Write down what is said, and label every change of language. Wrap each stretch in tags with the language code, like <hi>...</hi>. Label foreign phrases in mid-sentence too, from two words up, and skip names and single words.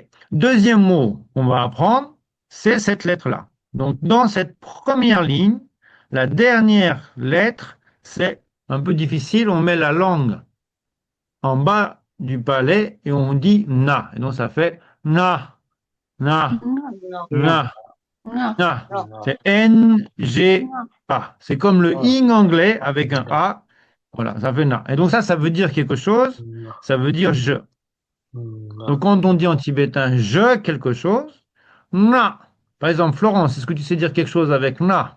<fr>Deuxième mot qu'on va apprendre, c'est cette lettre-là. Donc, dans cette première ligne, la dernière lettre, c'est un peu difficile. On met la langue en bas du palais et on dit na. Et donc, ça fait na, na, Non, Non, na, non, na. non, Non. C'est N-G-A. C'est comme le Ouais, ing anglais avec un ok. A. Voilà, ça fait na. Et donc, ça veut dire quelque chose. Non. Ça veut dire je. Donc, Non. quand on dit en tibétain je quelque chose, na. Par exemple, Florence, est-ce que tu sais dire quelque chose avec na?</fr>